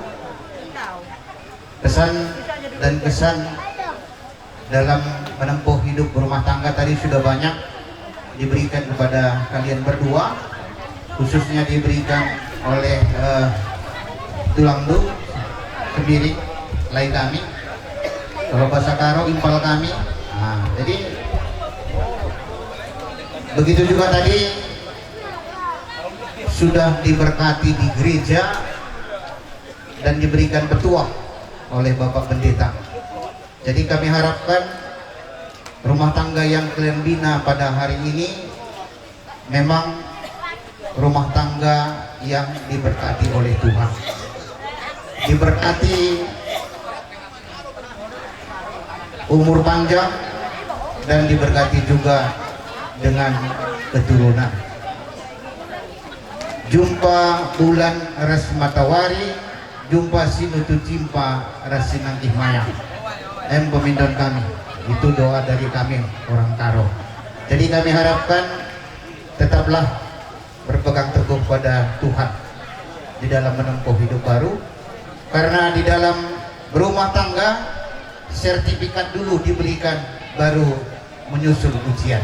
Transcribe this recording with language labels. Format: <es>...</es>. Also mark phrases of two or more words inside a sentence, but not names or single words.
<id>Pesan dan kesan dalam menempuh hidup berumah tangga tadi sudah banyak diberikan kepada kalian berdua, khususnya diberikan oleh Tulangdu Sembiring lain kami, kalau bahasa Karo impal kami. Nah, jadi begitu juga tadi sudah diberkati di gereja dan diberikan petua oleh Bapak Pendeta. Jadi kami harapkan rumah tangga yang kalian bina pada hari ini memang rumah tangga yang diberkati oleh Tuhan, diberkati umur panjang dan diberkati juga dengan keturunan.</id> <btx>Jumpa bulan ras matawari, jumpa sinutu cimpa rasinang ihmaya. Pemindon kami,</btx> <id>itu doa dari kami orang Karo. Jadi kami harapkan tetaplah berpegang teguh pada Tuhan di dalam menempuh hidup baru, karena di dalam berumah tangga sertifikat dulu diberikan, baru menyusul ujian.</id>